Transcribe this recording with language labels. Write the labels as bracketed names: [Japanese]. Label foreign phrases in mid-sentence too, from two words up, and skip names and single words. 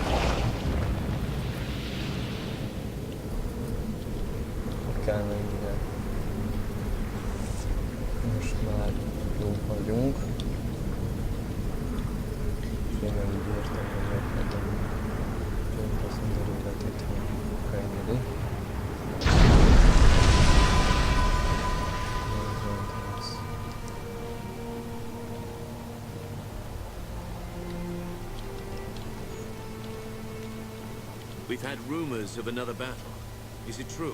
[Hungarian] Kell mennyire. Most már jó vagyunk. Én nem úgy értem, hogy meghagyom Jeyne Kassynder életét, ha könnyedi. [English] We've had rumors of another battle. Is it true?